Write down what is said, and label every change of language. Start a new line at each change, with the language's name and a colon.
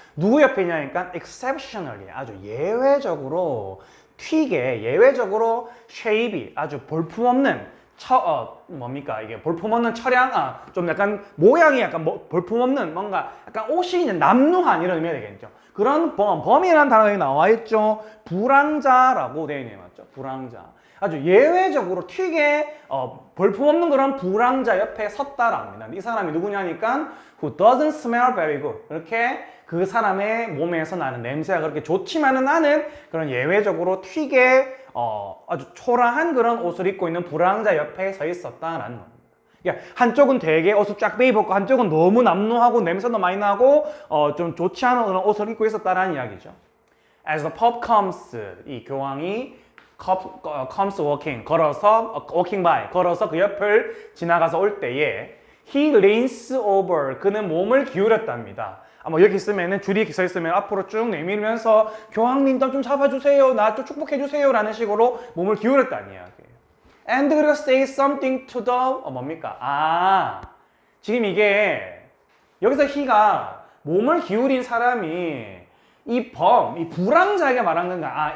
Korean: 누구 옆이냐니까 exceptionally, 아주 예외적으로 튀게, 예외적으로 shapey, 아주 볼품없는 뭡니까 이게 볼품없는 철양, 좀 약간 모양이 약간 볼품없는 뭔가 약간 옷이 있는 남루한 이런 의미가 되겠죠. 그런 범이라는 단어가 나와 있죠. 불황자라고 되어 있네요, 맞죠? 불황자. 아주 예외적으로 튀게 볼품없는 그런 불황자 옆에 섰다랍니다. 이 사람이 누구냐니까
English: who doesn't smell very good.
Korean: 이렇게 그 사람의 몸에서 나는 냄새가 그렇게 좋지만은 않은 그런 예외적으로 튀게 아주 초라한 그런 옷을 입고 있는 불황자 옆에 서 있었다라는 겁니다. 그러니까 한쪽은 되게 옷을 쫙 빼입었고 한쪽은 너무 남루하고 냄새도 많이 나고 좀 좋지 않은 그런 옷을 입고 있었다라는 이야기죠.
English: As the Pope comes,
Korean: 이 교황이
English: comes walking, walking by,
Korean: 걸어서 그 옆을 지나가서 올 때에
English: he leans over,
Korean: 그는 몸을 기울였답니다. 뭐 이렇게 있으면은 줄이 이렇게 서 있으면 앞으로 쭉 내밀면서 교황님 좀 잡아주세요, 나 좀 축복해주세요 라는 식으로 몸을 기울였다는 이야기예요.
English: And
Korean: 그리고
English: say something to the
Korean: 뭡니까? 지금 이게 여기서 he가 몸을 기울인 사람이 이 불황자에게 말하는 건가?